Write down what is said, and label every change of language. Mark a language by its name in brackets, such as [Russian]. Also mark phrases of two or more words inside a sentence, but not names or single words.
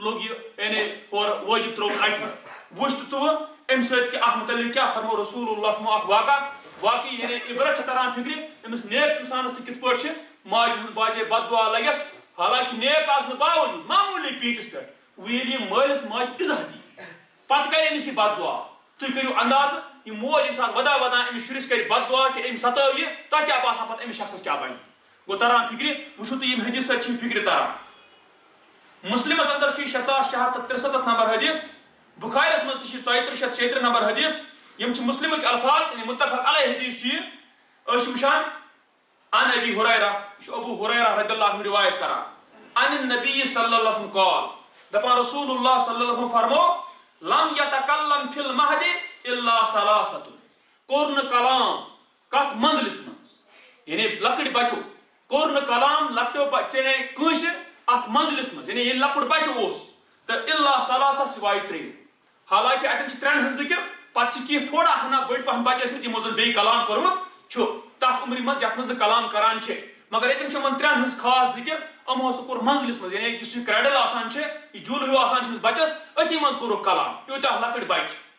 [Kashmiri] لوگ یہِ یعنی ہورٕ وٲجب ترٛووُن اَتہِ وٕچھ تہٕ ژٕ امہِ سۭتۍ کہِ اتھ متعلق کیٛاہ فرمو رسول اللہ صلی اکھ واقعہ واقعی یعنی عبرت چھِ تران فکرِ أمِس نیک انسانس تہِ کِتھ پٲٹھۍ چھِ ماجہِ ہُنٛد باجے بد دعا لگٮ۪س حالانکہ نیک آسنہٕ باوجوٗد معموٗلی پیٖنٛتِس پٮ۪ٹھ وۄنۍ ییٚلہِ یہِ مٲلِس ماجہِ عزت دی پتہٕ کرِ أمِس یہِ بد دعا تُہۍ کٔرِو اندازٕ یہِ موج ییٚمہِ ساتہٕ ودان ودان أمِس شُرِس کرِ بد دعا کہ أمۍ ستٲو یہِ تۄہہِ کیٛاہ باسان پتہٕ أمِس شخصس کیٛاہ بنہِ گوٚو تران فکرِ وٕچھِو تُہۍ ییٚمہِ حدیث سۭتۍ چھِ یہِ فکرِ تران مسلمس اندر چھُ 6663 نمبر حدیث بخارِیس منٛز تہِ چھِ 3436 نمبر حدیث یِم چھِ مسلمٕکۍ الفاظ یعنی [Arabic] متفق علیہ [Kashmiri] حدیث چھُ یہِ أسۍ چھِ وٕچھان [Arabic] عن ابی ہریرہ [Kashmiri] یہِ چھُ ابو ہریرہ [Arabic] رضی اللہ عنہ [Kashmiri] روایت کران [Arabic] عن النبی صلی اللہ علیہ وسلم قال [Kashmiri] دپان [Arabic] رسول اللہ صلی اللہ علیہ وسلم [Kashmiri] فرمو [Arabic] لم یتکلم فی المہد الا ثلاثۃ [Kashmiri] کوٚر نہٕ کلام کتھ منزلس منٛز یعنی لۄکٕٹۍ بچو کوٚر نہٕ کلام لۄکٹیو بچے کٲنٛسہِ اتھ منزلس منٛز یعنی ییٚلہِ لۄکُٹ بچہِ اوس تہٕ [Arabic] الا ثلاثہ [Kashmiri] سوائے ترٛیٚیو حالانکہ اتٮ۪ن چھِ ترٛٮ۪ن ہٕنٛز ذکر پتہٕ چھِ کینٛہہ تھوڑا ہنا بٔڑۍ پہن بچہِ ٲسمٕتۍ یِمو زن بیٚیہِ کلام کوٚرمُت چھُ تتھ عمرِ منٛز یتھ منٛز نہٕ کلام کران چھِ مگر ییٚتٮ۪ن چھِ یِمن ترٛٮ۪ن ہٕنٛز خاص ذکر یِمو ہسا کوٚر منزلس منٛز یعنی یُس یہِ کرٛیڈل آسان چھِ یہِ جوٗلہٕ ہیوٗ آسان چھِ أمِس بچس أتھی منٛز کوٚرُکھ کلام یوٗتاہ لۄکٕٹۍ بچہِ